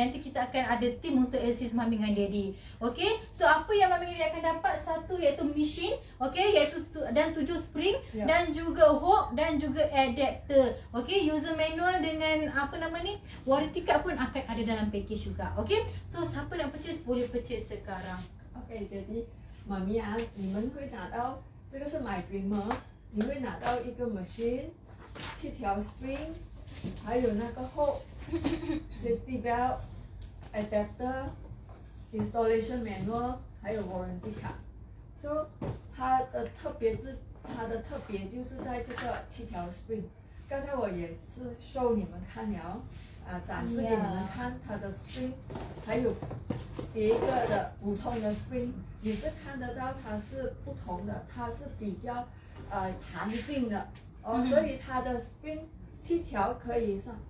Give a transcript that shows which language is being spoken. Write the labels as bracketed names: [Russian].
[Malay] Nanti kita akan ada team untuk assist Mami dengan Daddy. Okay, so apa yang Mami dengan Daddy akan dapat? Satu iaitu mesin, okay, iaitu dan 7 spring, dan juga hook dan juga adapter. Okay, user manual dengan apa nama ni, warranty card pun akan ada dalam package juga. Okay, so siapa nak purchase boleh purchase sekarang. [Chinese] Okay, Daddy, Mami你们会拿到这个是 My Dreamer， 你会拿到一个 machine， 7条 spring。还有那个hook safety belt adapter installation manual 还有 warranty card。 So 它的特别就是在这个7条 spring。刚才我也是 show 你们看了展示给你们看它的 spring， 还有别一个的普通的 spring， 你是看得到它是不同的，它是比较弹性的所以它的 spring 7条可以